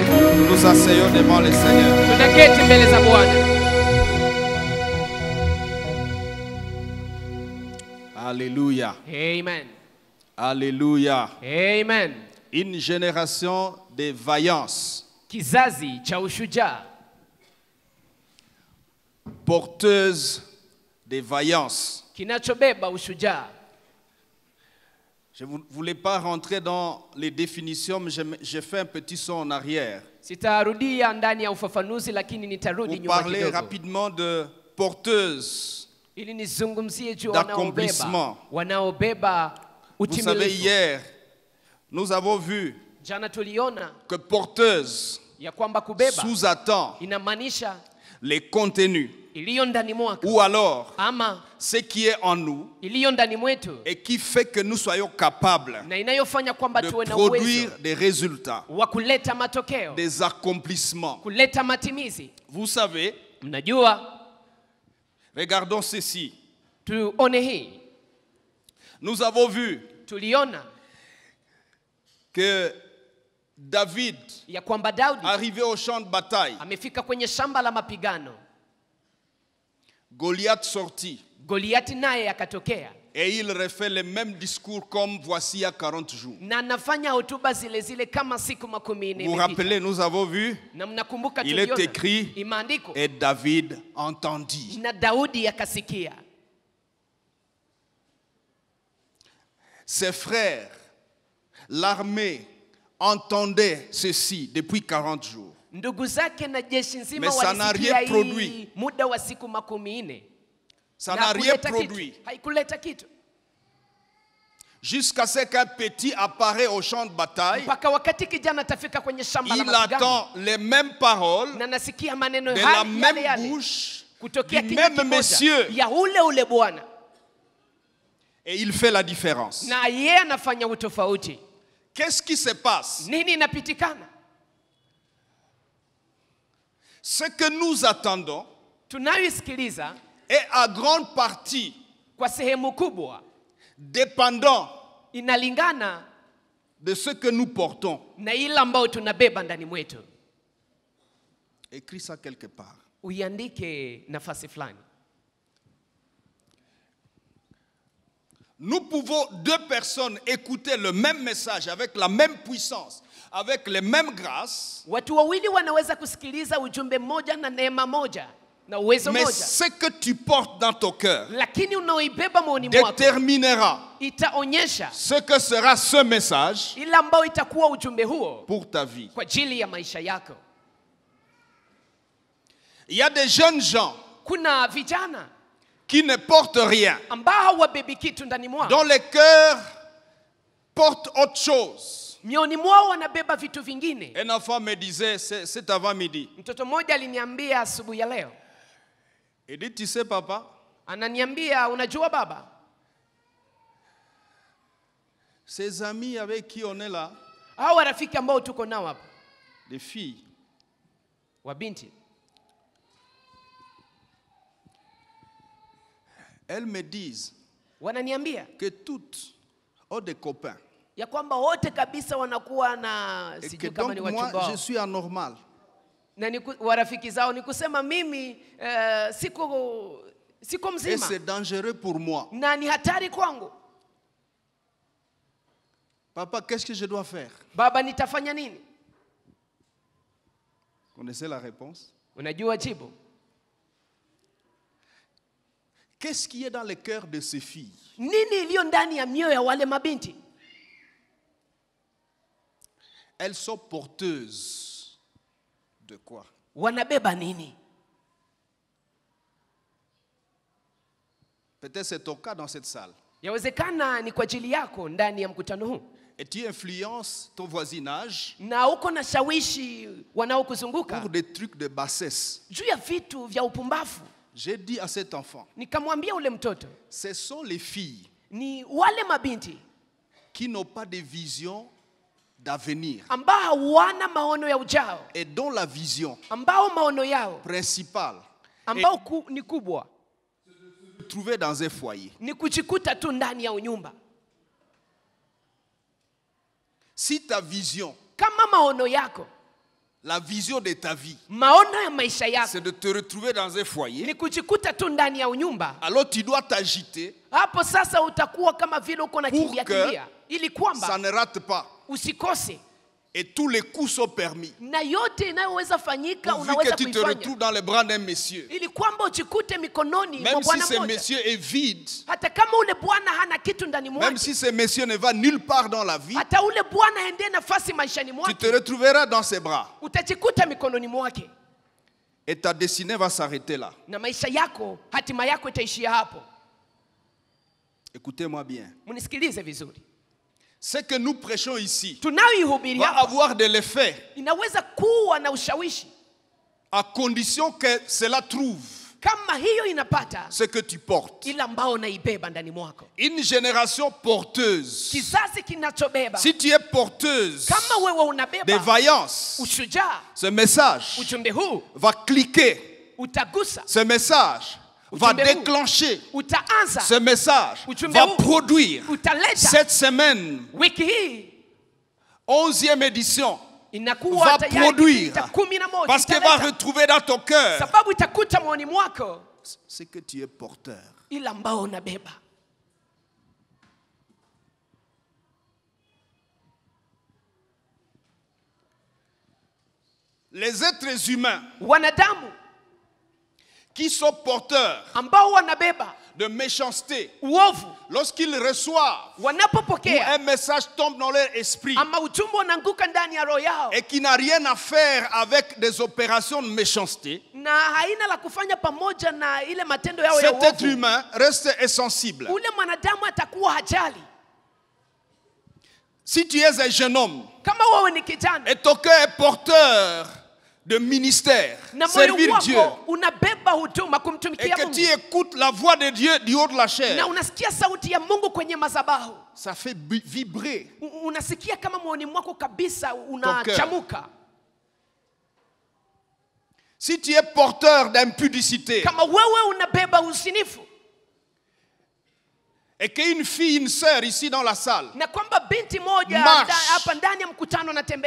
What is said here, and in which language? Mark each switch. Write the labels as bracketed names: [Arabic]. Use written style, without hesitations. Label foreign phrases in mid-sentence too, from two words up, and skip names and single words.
[French] Nous nous asseyons devant le Seigneur. Alléluia. Amen. Alléluia. Amen. Une génération de vaillance. [Swahili] Kizazi cha ushujaa. [French] Porteuse de vaillance. [Swahili] Kinachobeba ushujaa. [French] Je ne voulais pas rentrer dans les définitions, mais j'ai fait un petit saut en arrière. [Swahili] Sitarudia ndani ya ufafanuzi lakini nitarudi nyuma kidogo. [French] Parler rapidement de porteuse [Swahili] ili nizungumzie juu [French] Vous [Swahili] wanaobeba [French] savez, hier, nous avons vu [Swahili] jana tuliona [French] que porteuse [Swahili] ya kwamba kubeba [French] sous-attend [Swahili] inamaanisha [French] les contenus [Swahili] iliyo ndani mwako [French] ou alors [Swahili] ama [French] ce qui est en nous [Swahili] iliyo ndani mwetu [French] et qui fait que nous soyons capables [Swahili] na inayofanya kwamba [French] de [Swahili] tuwe na uwezo [French] produire des résultats, [Swahili] wa kuleta matokeo, [French] des accomplissements. [Swahili] kuleta matimizi. [French] Vous savez, [Swahili] Mnajua, [French] regardons ceci. [Swahili] tuone hii. [French] Nous avons vu [Swahili] Tuliona [French] que David, [Swahili] ya kwamba Daudi [French] arrivé au champ de bataille, [Swahili] amefika kwenye shamba la mapigano. [French] Goliath sortit [Swahili] Goliati naye akatokea. [French] et il refait le même discours comme voici il y a 40 jours. [Swahili] Na anafanya hotuba zile zile kama siku 10 [French] Vous vous rappelez, nous avons vu, [Swahili] na mnakumbuka [French] il est [Swahili] tuliona [French] écrit [Swahili] imeandikwa [French] et David entendit. [Swahili] na Daudi akasikia. [French] Ses frères, l'armée, entendaient ceci depuis 40 jours. [Swahili] Ndugu zake na jeshi nzima [French] Mais ça n'a rien [Swahili] walisikia [French] produit. [Swahili] hii muda wa siku 14. [French] Ça [Swahili] Na [French] n'a rien [Swahili] hakuleta [French] produit. [Swahili] kitu. Haikuleta kitu. [French] Jusqu'à ce qu'un petit apparaît au champ de bataille, [Swahili] Mpaka wakati kijana tafika kwenye shamba la [French] il [Swahili] mapigano. [French] attend les mêmes paroles [Swahili] Na nasikia maneno [French] de la [Swahili] yale [French] même [Swahili] yale [French] bouche [Swahili] kutokea [French] du [Swahili] kinywa [French] même [Swahili] kimoja [French] monsieur. [Swahili] ya ule bwana. [French] Et il fait la différence. [Swahili] Na yeye anafanya utofauti. [French] Qu'est-ce qui se passe? [Swahili] Nini inapitikana? [French] Ce que nous attendons [Swahili] tunayoisikiliza [French] est à grande partie [Swahili] kwa sehemu kubwa [French] dépendant [Swahili] inalingana [French] de ce que nous portons. [Swahili] na ile ambayo tunabeba ndani mwetu. [French] Écris ça quelque part. [Swahili] Uiandike nafasi fulani. [French] Nous pouvons deux personnes écouter le même message avec la même puissance, avec les mêmes grâces. [Swahili] Watu wawili wanaweza kusikiliza ujumbe mmoja na neema moja na uwezo [French] Mais [Swahili] moja. [French] ce que tu portes dans ton cœur [Swahili] Lakini unaoibeba moyoni mwako [French] déterminera [Swahili] itaonyesha [French] ce que sera ce message [Swahili] ile ambayo itakuwa ujumbe huo [French] pour ta vie. [Swahili] kwa ajili ya maisha yako. [French] Il y a des jeunes gens [Swahili] Kuna vijana [French] qui ne portent rien, [Swahili] ambao hawabebi kitu ndani mwao. [French] dont les cœurs portent autre chose. [Swahili] Mioni mwao wanabeba vitu vingine. [French] Un enfant me disait, c'est avant-midi, [Swahili] Mtoto mmoja aliniambia asubuhi ya leo. [French] il dit, tu sais papa, [Swahili] Ananiambia, unajua baba, [French] ses amis avec qui on est là, [Swahili] hao warafiki ambao tuko nao hapa, [French] des filles, [Swahili] wa binti, [French] elles me disent [Swahili] wananiambia [French] que toutes ont des copains. [Swahili] ya kwamba wote kabisa wanakuwa na [French] Et que [Swahili] sijui kama [French] donc [Swahili] ni [French] moi, [Swahili] wachumba [French] je [Swahili] wao. [French] suis anormal. [Swahili] Na ni warafiki zao ni kusema mimi siko [French] Et [Swahili] mzima [French] c'est dangereux pour moi. [Swahili] na ni hatari kwangu. [French] Papa, qu'est-ce que je dois faire? [Swahili] Baba, nitafanya nini? [French] Connaissez la réponse? [Swahili] Unajua jibu? [French] Qu'est-ce qui est dans le cœur de ces filles? [Swahili] Nini iliyo ndani ya mioyo ya wale mabinti? [French] Elles sont porteuses de quoi? [Swahili] Wanabeba nini? [French] Peut-être c'est ton cas dans cette salle. [Swahili] Yawezekana ni kwa ajili yako ndani ya mkutano huu. [French] Et tu influences ton voisinage [Swahili] Na uko na shawishi wanaokuzunguka [French] pour des trucs de bassesse. [Swahili] juu ya vitu vya upumbavu. [French] J'ai dit à cet enfant, [Swahili] Nikamwambia ule mtoto, [French] ce sont les filles [Swahili] ni wale mabinti [French] qui n'ont pas de vision d'avenir [Swahili] ambao hawana maono ya ujao, [French] et dont la vision [Swahili] ambao maono yao [French] principale [Swahili] ambao ni kubwa [French] est de se trouver dans un foyer. [Swahili] ni kujikuta tu ndani ya unyumba. [French] Si ta vision, [Swahili] Kama maono yako, [French] la vision de ta vie, [Swahili] maono ya maisha yako [French] c'est de te retrouver dans un foyer, [Swahili] ni kujikuta tu ndani ya unyumba, [French] alors tu dois t'agiter [Swahili] hapo sasa utakuwa kama vile uko na [French] Pour [Swahili] kimbia [French] que [Swahili] kimbia, ili [French] ça [Swahili] kwamba [French] ne rate pas. [Swahili] usikose [French] Et tous les coups sont permis. [Swahili] na yote inayoweza fanyika [French] Pourvu [Swahili] unaweza [French] que tu te [Swahili] kuifanya, [French] retrouves dans les bras d'un monsieur. [Swahili] ili kwamba ujikute mikononi mwa [French] Même si [Swahili] bwana [French] ce [Swahili] mmoja. [French] monsieur est vide, [Swahili] Hata kama ule bwana hana kitu ndani [French] même [Swahili] mwake, [French] si ce monsieur ne va nulle part dans la vie, [Swahili] hata ule bwana haendee nafasi maishani [French] tu [Swahili] mwake, [French] te retrouveras dans ses bras. [Swahili] utajikuta mikononi mwake, [French] Et ta destinée va s'arrêter là. [Swahili] na maisha yako, hatima yako itaishia hapo. [French] Écoutez-moi bien. [Swahili] Mnisikilize vizuri, [French] Ce que nous prêchons ici [Swahili] tunayoihubiri [French] va [Swahili] hapa [French] avoir de l'effet [Swahili] inaweza kuwa na ushawishi [French] à condition que cela trouve [Swahili] kama hiyo inapata [French] ce que tu portes. [Swahili] ile ambao unaibeba ndani mwako. [French] Une génération porteuse. [Swahili] Kizazi kinachobeba, [French] Si tu es porteuse [Swahili] kama wewe [French] de [Swahili] unabeba [French] vaillance, [Swahili] ushujaa, [French] ce message [Swahili] ujumbe huu [French] va cliquer. [Swahili] utagusa, [French] Ce message va [Swahili] Ujumbe huu [French] déclencher. [Swahili] utaanza, [French] Ce message [Swahili] Ujumbe [French] va [Swahili] huu [French] produire. [Swahili] utaleta. [French] Cette semaine, [Swahili] Wiki hii [French] 11e édition, [Swahili] inakuwa [French] va [Swahili] tayari [French] produire. [Swahili] kipindi cha 11 [French] Parce qu'elle va [Swahili] italeta. [French] retrouver dans ton cœur [Swahili] Sababu itakuta moyoni mwako [French] ce que tu es porteur. [Swahili] ile ambao unabeba. [French] Les êtres humains [Swahili] Wanadamu [French] qui sont porteurs [Swahili] ambao wanabeba [French] de méchanceté, [Swahili] uovu, [French] lorsqu'ils reçoivent ou [Swahili] wanapopokea [French] un message tombe dans leur esprit [Swahili] ama ujumbe unaanguka ndani ya roho yao [French] et qui n'a rien à faire avec des opérations de méchanceté, [Swahili] na haina la kufanya pamoja na ile matendo yao ya [French] cet être [Swahili] uovu, [French] humain reste insensible. [Swahili] ule mwanadamu atakuwa hajali. [French] Si tu es un jeune homme [Swahili] Kama wewe ni kijana [French] et ton cœur est porteur de ministère, [Swahili] na moyo [French] servir Dieu, [Swahili] wako unabeba huduma [French] et [Swahili] kumtumikia [French] que tu [Swahili] Mungu [French] écoutes la voix de Dieu du haut de la chair, [Swahili] na unasikia sauti ya Mungu kwenye madhabahu, [French] ça fait vibrer. [Swahili] unasikia kama moyoni mwako kabisa unachamuka. [French] si tu es porteur d'impudicité, [Swahili] kama wewe unabeba usinifu, [French] et qu'une fille, une sœur ici dans la salle, [Swahili] na kwamba binti moja hapa ndani ya mkutano anatembea,